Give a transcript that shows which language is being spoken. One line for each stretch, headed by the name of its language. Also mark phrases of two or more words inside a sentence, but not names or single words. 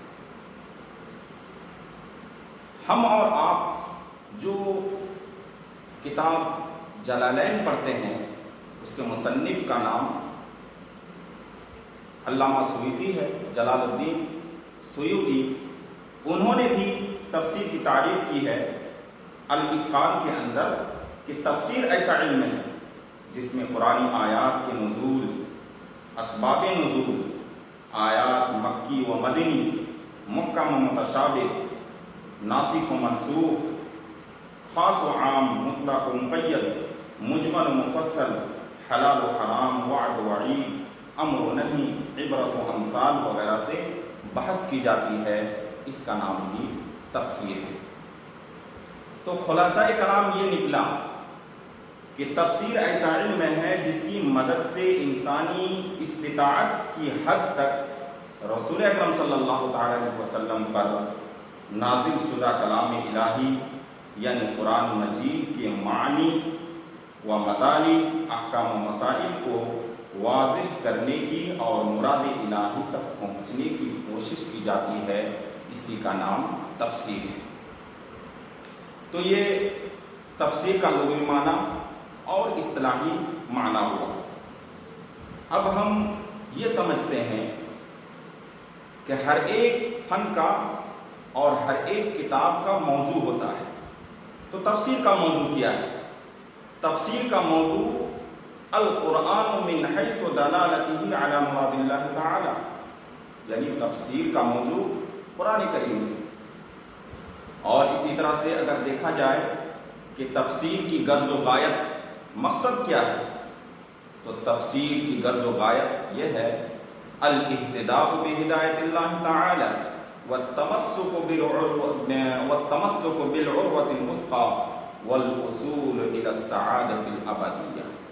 Urdu: ہم اور آپ جو کتاب جلالین پڑھتے ہیں اس کے مصنف کا نام علامہ سیوطی ہے، جلال الدین سیوطی. انہوں نے بھی تفسیر کی تعریف کی ہے الاتقان کے اندر کہ تفسیر ایسا علم ہے جس میں قرآنی آیات کے نزول، اسباب نزول، آیات مکی و مدنی، محکم و متشابہ، ناسخ و منسوخ، خاص و عام، مطلق و مقید، مجمل و مفصل، حلال و حرام، وعد و وعید، امر و نہی، عبرت و امثال وغیرہ سے بحث کی جاتی ہے. اس کا نام بھی تفسیر ہے. تو خلاصہ کلام یہ نکلا کہ تفسیر ایسا علم ہے جس کی مدد سے انسانی استطاعت کی حد تک رسول اکرم
Arabic: صلی اللہ تعالی علیہ وسلم
Urdu: پر نازل شدہ کلام الہی یعنی قرآن مجید کے معنی و مطالب، احکام و مسائل کو واضح کرنے کی اور مراد الہی تک پہنچنے کی کوشش کی جاتی ہے. اسی کا نام تفسیر ہے. تو یہ تفسیر کا لغوی معنی اور اصطلاحی معنی ہوا. اب ہم یہ سمجھتے ہیں کہ ہر ایک فن کا اور ہر ایک کتاب کا موضوع ہوتا ہے. تو تفسیر کا موضوع کیا ہے؟ تفسیر کا موضوع
Arabic: القرآن من حیث دلالته علی مراد اللہ تعالی،
Urdu: یعنی تفسیر کا موضوع قرآن کریم ہے. اور اسی طرح سے اگر دیکھا جائے کہ تفسیر کی غرض و غایت، مقصد کیا ہے، تو تفسیر کی غرض و غایت یہ ہے
Arabic: الاہتداء بہدایت اللہ تعالی والتمسک بالعروۃ الوثقی والوصول الی السعادۃ الابدیہ.